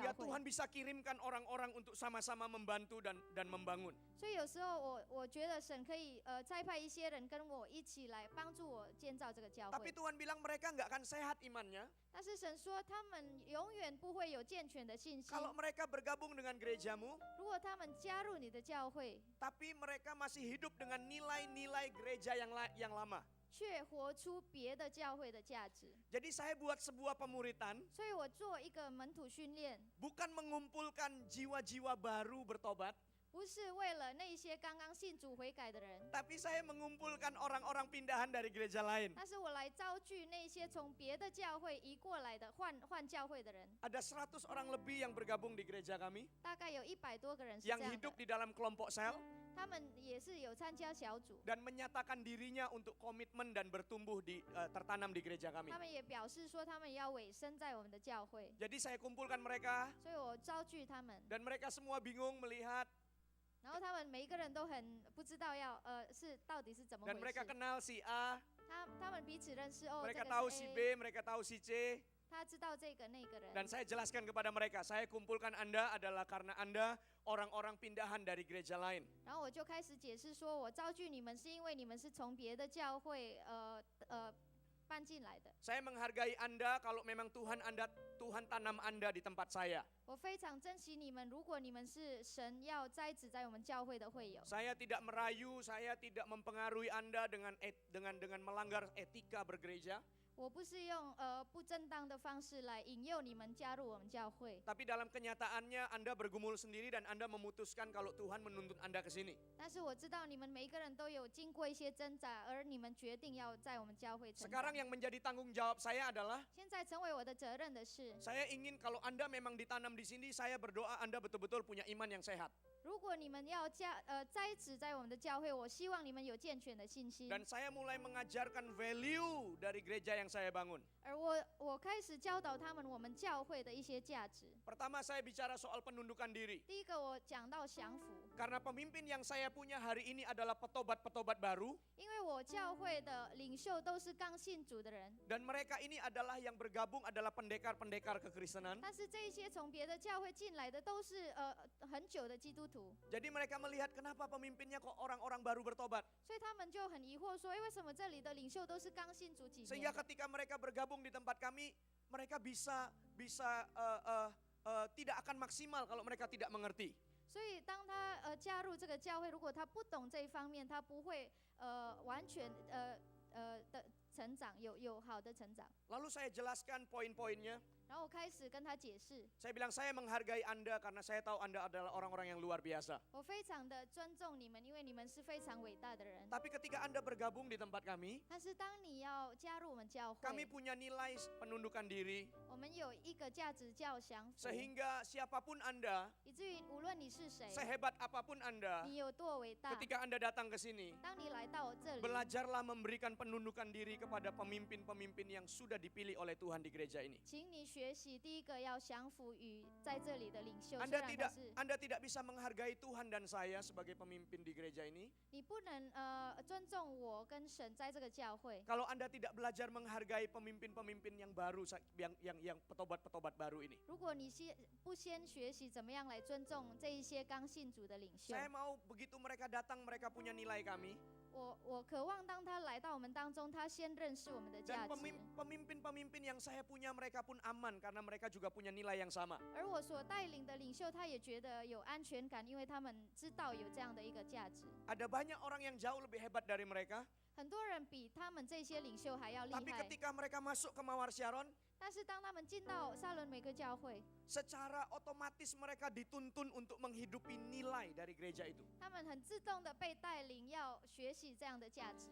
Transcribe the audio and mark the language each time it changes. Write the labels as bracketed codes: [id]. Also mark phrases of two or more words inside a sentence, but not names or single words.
[id] Sehingga [zh] 会， [id] Tuhan bisa kirimkan orang-orang untuk sama-sama membantu dan membangun. [zh] 所以有时候我觉得神可以差派一些人跟我一起来帮助我建造这个教 [id] Tapi [zh] 会。 [id] Tuhan bilang mereka nggak akan sehat imannya [zh] 但是神说他们永远不会有健全的信心， [id] kalau mereka bergabung dengan gerejamu, [zh] 如果他们加入你的教会， [id] tapi mereka masih hidup dengan nilai-nilai gereja yang lama. [zh] 却活出别的教会的价值。 [id] Jadi saya buat sebuah pemuritan, [zh] 所以我做一个门徒训练， [id] bukan mengumpulkan jiwa-jiwa baru bertobat, [zh] 不不是为了那些刚刚信主悔改的人， [id] tapi saya mengumpulkan orang-orang pindahan dari gereja lain. [zh] 但是我来招聚那些从别的教会移过来的换教会的人， [id] Ada 100 orang lebih yang bergabung di gereja kami, [zh] 大概有100多个人是 [id] yang [zh] 这样 [id] hidup [zh] 的， [id] di dalam kelompok sel [zh] 他们也是有参加小组， [id] dan menyatakan dirinya untuk komitmen dan bertumbuh tertanam di gereja kami. [zh] 他们也表示说他们要委身在我们的教会， [id] Jadi saya kumpulkan mereka [zh] 所以我招聚他们， [id] dan mereka semua bingung melihat [zh] 然后他们每一个人都很不知道是到底是怎么 [id] dan [zh] 回 [id] mereka [zh] 事， [id] kenal si A, [zh] 他们彼此认识哦，这 [id] mereka [zh] 个 [id] tahu [zh] 是 [id] si [zh] A， [id] B, mereka tahu si C. [zh] 他知道这个那个人， [id] Dan saya jelaskan kepada mereka, saya kumpulkan Anda adalah karena Anda orang-orang pindahan dari gereja lain. [zh] 然后我就开始解释说，我招聚你们是因为你们是从别的教会搬进来的。 [id] Saya menghargai Anda kalau memang Tuhan tanam Anda di tempat saya. [zh] 我非常珍惜你们，如果你们是神要栽植在我们教会的会友， [id] Saya tidak merayu, saya tidak mempengaruhi Anda dengan melanggar etika bergereja. [zh] 我不是用不正当的方式来引诱你们加入我们教会， [id] Tapi dalam kenyataannya Anda bergumul sendiri dan Anda memutuskan kalau Tuhan menuntut Anda ke sini. [zh] 但是我知道你们每一个人都有经过一些挣扎，而你们决定要在我们教会成 [id] Sekarang [zh] 长。 [id] yang menjadi tanggung jawab saya adalah [zh] 现在成为我的责任的是， [id] saya ingin kalau Anda memang ditanam di sini, saya berdoa Anda betul-betul punya iman yang sehat. [zh] 如果你们要栽植在我们的教会，我希望你们有健全的信心。 [id] Dan saya mulai mengajarkan value dari gereja yang saya bangun. [zh] 而我开始教导他们我们教会的一些价值。 [id] Pertama saya bicara soal penundukan diri. [zh] 第一个我讲到降服， [id] Karena pemimpin yang saya punya hari ini adalah petobat-petobat baru. [zh] 因为我教会的领袖都是刚信主的人， [id] Dan mereka ini adalah yang bergabung adalah pendekar-pendekar kekristenan. [zh] 但是这些从别的教会进来的都是很久的基督徒， [id] Jadi mereka melihat kenapa pemimpinnya kok orang-orang baru bertobat. [zh] 所以他们就很疑惑说，为什么这里的领袖都是刚信主几 [id] Sehingga [zh] 年的？ [id] ketika mereka bergabung di tempat kami, mereka bisa tidak akan maksimal kalau mereka tidak mengerti. [zh] 所以当他加入这个教会，如果他不懂这一方面，他不会完全的成长，有好的成长。 [id] Lalu saya jelaskan poin-poinnya. [zh] 然后我开始跟他解释， [id] Saya bilang saya menghargai Anda karena saya tahu Anda adalah orang-orang yang luar biasa. [zh] 我非常的尊重你们，因为你们是非常伟大的人。 [id] Tapi ketika Anda bergabung di tempat kami, [zh] 但是当你要加入我们教 [id] kami [zh] 会， [id] punya nilai penundukan diri [zh] 我们有一个价值叫降服， [id] sehingga siapapun Anda, [zh] 以至于无论你是谁， [id] sehebat apapun Anda, [zh] 你有多伟大， [id] ketika Anda datang ke sini, [zh] 当你来到这里， [id] belajarlah memberikan penundukan diri kepada pemimpin-pemimpin yang sudah dipilih oleh Tuhan di gereja ini. [zh] 请你学习第一个要降服于在这里的领袖。虽 [id] Anda [zh] 然他 [id] tidak [zh] 是 [id] Anda tidak bisa menghargai Tuhan dan saya sebagai pemimpin di gereja ini [zh] 你不能尊重我跟神在这个教会。 [id] kalau Anda tidak belajar menghargai pemimpin-pemimpin yang baru yang petobat-petobat baru ini. [zh] 如果你不先学习怎么样来尊重这一些刚信主的领袖， [id] Saya mau begitu mereka datang mereka punya nilai kami [zh] 我渴望当他来到我们当中，他先认识我们的价 [id] dan [zh] 值。 [id] pemimpin-pemimpin yang saya punya mereka pun aman karena mereka juga punya nilai yang sama. [zh] 而我所带领的领袖，他也觉得有安全感，因为他们知道有这样的一个价值。 [id] Ada banyak orang yang jauh lebih hebat dari mereka, [zh] 很多人比他们这些领袖还要厉 [id] tapi [zh] 害， [id] ketika mereka masuk ke Mawar Sharon, [zh] 但是当他们进到沙伦每个教会， [id] secara otomatis mereka dituntun untuk menghidupi nilai dari gereja itu. [zh] 他们很自动的被带领要学习这样的价值。